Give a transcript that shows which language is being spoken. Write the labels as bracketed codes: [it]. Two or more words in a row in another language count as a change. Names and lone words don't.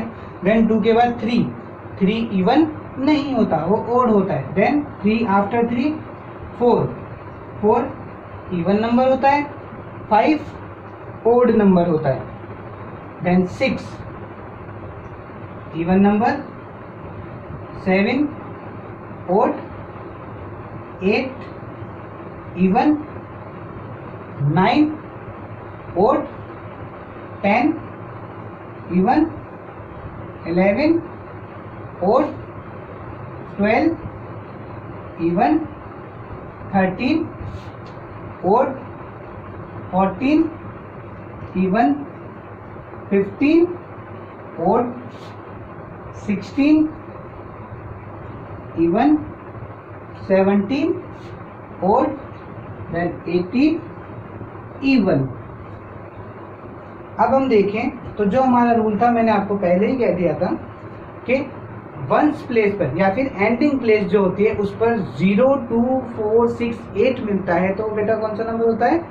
[hi] देन 2 के बाद 3 इवन नहीं होता, वो ओड होता है। [en] then 3 after 3 4 even number [hi] होता है, [en] 5 odd number [hi] होता है। [en] then 6 even number, 7 odd, 8 even, 9 odd, 10 even, 11 odd, 12 even, 13 odd, 14 even, 15 odd, 16 even, 17 odd, then 18 even. [hi] अब हम देखें तो जो हमारा रूल था मैंने आपको पहले ही कह दिया था कि [en] ones place [hi] पर या फिर [en] ending place [hi] जो होती है उस पर 0 2 4 6 8 मिलता है, तो बेटा कौन सा नंबर होता है?